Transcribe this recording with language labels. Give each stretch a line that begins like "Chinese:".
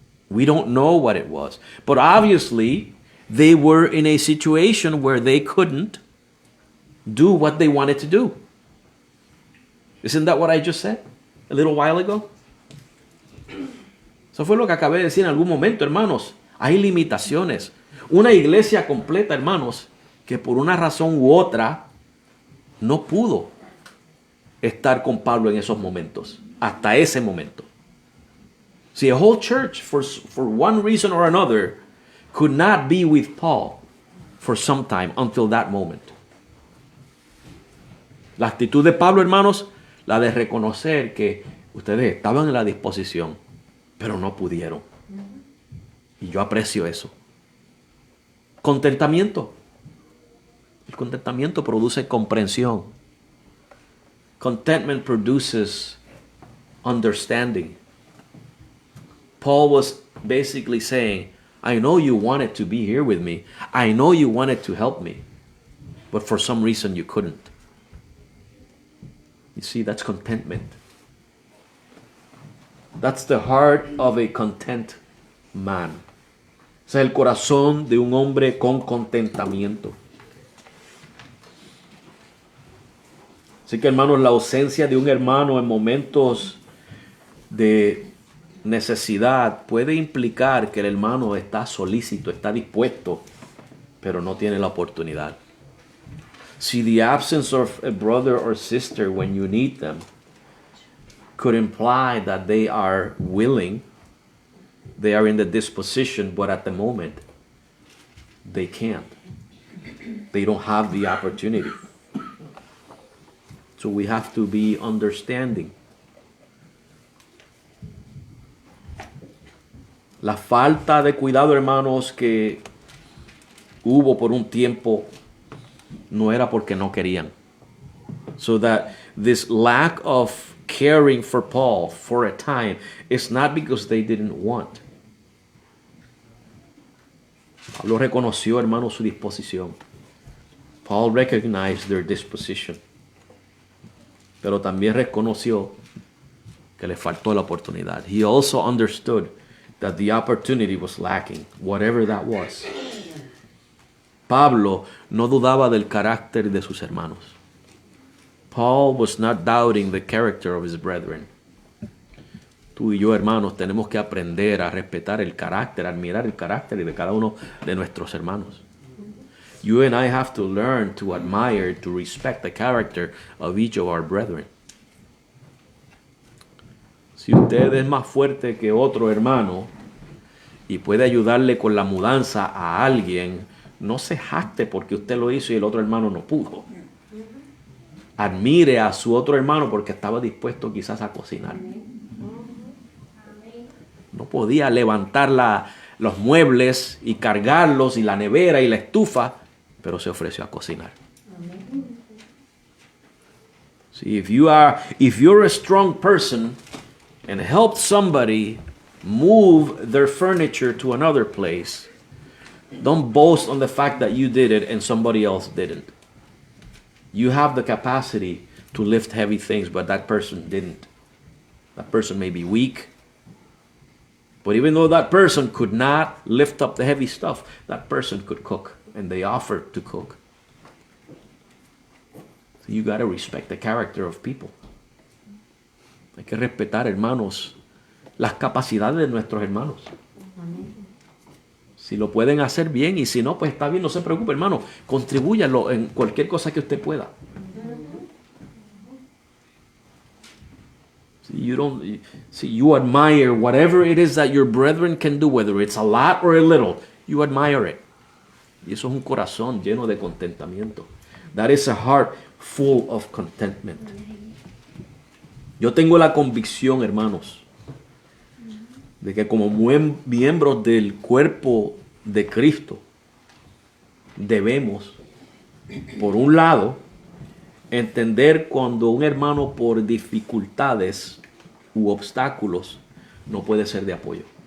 English: We don't know what it was. But obviously, they were in a situation where they couldn't do what they wanted to do. Isn't that what I just said a little while ago?
Spanish: Eso fue lo que acabé de decir en algún momento, hermanos. Hay limitaciones. Una iglesia completa, hermanos, que por una razón u otra no pudo estar con Pablo en esos momentos, hasta ese momento.
English: See, a whole church, for one reason or another, could not be with Paul for some time until that moment.
Spanish: La actitud de Pablo, hermanos, la de reconocer que ustedes estaban en la disposición, pero no pudieron. Y yo aprecio eso. Contentamiento. El contentamiento produce comprensión.
English: Contentment produces understanding. Paul was basically saying, I know you wanted to be here with me. I know you wanted to help me. But for some reason you couldn't. You see, that's contentment. That's the heart of a content man.
Spanish: Ese es el corazón de un hombre con contentamiento. Así que, hermanos, la ausencia de un hermano en momentos de necesidad puede implicar que el hermano está solícito, está dispuesto, pero no tiene la oportunidad.
English: See, the absence of a brother or sister when you need them could imply that they are willing, they are in the disposition, but at the moment, they can't. They don't have the opportunity. So we have to be understanding.
Spanish: La falta de cuidado, hermanos, que hubo por un tiempo no era porque no querían.
English: So that this lack of caring for Paul for a time is not because they didn't want.
Spanish: Pablo reconoció, hermanos, su disposición.
English: Paul recognized their disposition.
Spanish: Pero también reconoció que le faltó la oportunidad.
English: He also understood that the opportunity was lacking, whatever that was.
Spanish: Pablo no dudaba del carácter de sus hermanos.
English: Paul was not doubting the character of his brethren.
Spanish: Tú y yo, hermanos, tenemos que aprender a respetar el carácter, admirar el carácter de cada uno de nuestros hermanos.
English: You and I have to learn to admire, to respect the character of each of our brethren.
Spanish: Si usted es más fuerte que otro hermano y puede ayudarle con la mudanza a alguien, no se jacte porque usted lo hizo y el otro hermano no pudo. Admire a su otro hermano porque estaba dispuesto quizás a cocinar. No podía levantar los muebles y cargarlos y la nevera y la estufa, pero se ofreció a cocinar.
English: See, if you're a strong person and help somebody move their furniture to another place, don't boast on the fact that you did it and somebody else didn't. You have the capacity to lift heavy things, but that person didn't. That person may be weak. But even though that person could not lift up the heavy stuff, that person could cook. And they offered to cook. So you got to respect the character of people.
Spanish: Hay que respetar, hermanos, las capacidades de nuestros hermanos. Si lo pueden hacer bien y si no, pues está bien, no se preocupe, hermano. Contribúyalo en cualquier cosa que usted pueda.
English: You admire whatever it is that your brethren can do, whether it's a lot or a little, you admire it.
Spanish: Y eso es un corazón lleno de contentamiento.
English: That is a heart full of contentment.
Spanish: Yo tengo la convicción, hermanos, de que como miembros del cuerpo de Cristo, debemos, por un lado, entender cuando un hermano por dificultades u obstáculos no puede ser de apoyo.